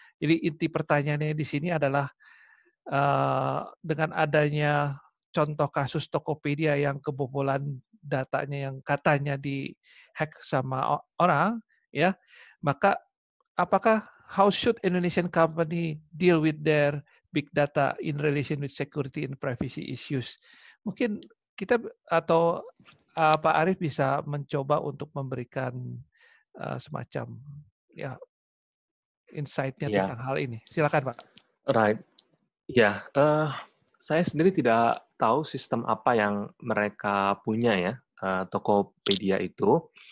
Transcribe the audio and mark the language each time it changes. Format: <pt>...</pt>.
<id>Jadi inti pertanyaannya di sini adalah dengan adanya contoh kasus Tokopedia yang kebobolan datanya yang katanya di-hack sama orang, ya. Maka apakah</id> <en>how should Indonesian company deal with their big data in relation with security and privacy issues?</en> <id>Mungkin kita atau Pak Arief bisa mencoba untuk memberikan semacam ya insight-nya Ya, tentang hal ini. Silakan, Pak.</id> <en>right.</en> <id>Ya, saya sendiri tidak tahu sistem apa yang mereka punya ya, Tokopedia itu.</id>